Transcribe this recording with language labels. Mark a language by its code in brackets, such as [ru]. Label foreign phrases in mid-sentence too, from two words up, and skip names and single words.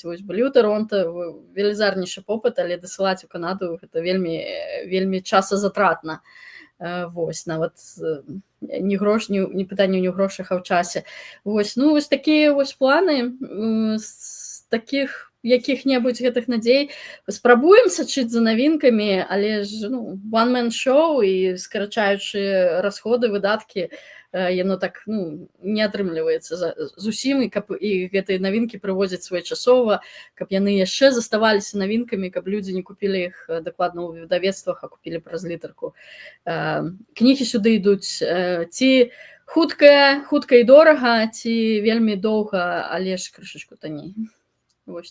[be] Вось, былі ў Таронта, велізарнейшы попыт, але дасылаць у Канаду гэта вельмі часазатратна. Вось, нават не пытанне не ў грошах, а ў часе. Вось, вось такія вось планы, з такіх якіх-небудзь гэтых надзей. Спрабуем сачыць за навінкамі, але ж [en] one-man show, [be] і скарачаючы расходы, выдаткі, яно так не атрымліваецца зусім, і гэтыя навінкі прывозяць своечасова, каб яны яшчэ заставаліся навінкамі, каб людзі не купілі іх дакладна ў выдавецтвах, а купілі праз літарку. Кнігі сюды ідуць ці хутка і дорага, ці вельмі доўга, але ж крышачку танней.